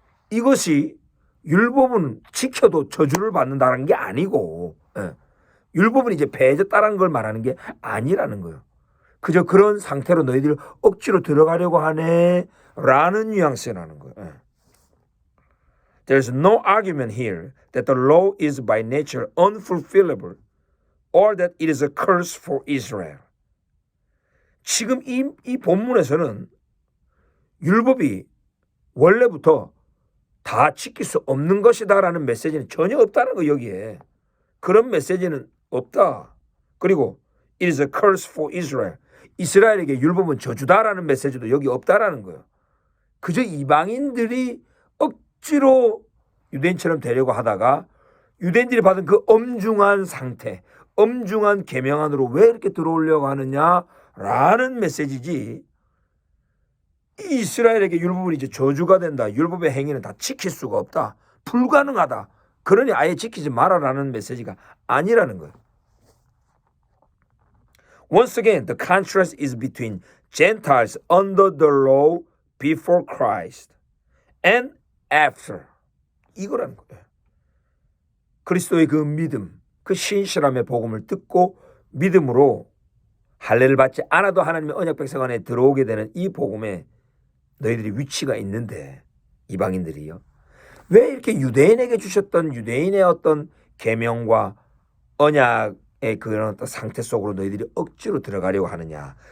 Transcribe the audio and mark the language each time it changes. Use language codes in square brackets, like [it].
[ko] 이것이 율법은 지켜도 저주를 받는다는 게 아니고, 율법은 이제 배제다라는 걸 말하는 게 아니라는 거예요. 그저 그런 상태로 너희들 억지로 들어가려고 하네라는 뉘앙스라는 거예요. [en] There's no argument here that the law is by nature unfulfillable or that it is a curse for Israel. [ko] 지금 이 본문에서는 율법이 원래부터 다 지킬 수 없는 것이다라는 메시지는 전혀 없다는 거 여기에. 그런 메시지는 없다. 그리고 [en] it is a curse for Israel. [ko] 이스라엘에게 율법은 저주다라는 메시지도 여기 없다라는 거예요. 그저 이방인들이 억지로 유대인처럼 되려고 하다가 유대인들이 받은 그 엄중한 상태, 엄중한 계명 안으로 왜 이렇게 들어오려고 하느냐라는 메시지지. 이스라엘에게 율법은 이제 저주가 된다. 율법의 행위는 다 지킬 수가 없다. 불가능하다. 그러니 아예 지키지 말아라는 메시지가 아니라는 거예요. [en] Once again, the contrast is between Gentiles under the law before Christ and after. [ko] 이거라는 거예요. 그리스도의 그 믿음, 그 신실함의 복음을 듣고 믿음으로 할례를 받지 않아도 하나님의 언약 백성 안에 들어오게 되는 이 복음에 너희들이 위치가 있는데 이방인들이요. 왜 이렇게 유대인에게 주셨던 유대인의 어떤 계명과 언약의 그런 어떤 상태 속으로 너희들이 억지로 들어가려고 하느냐.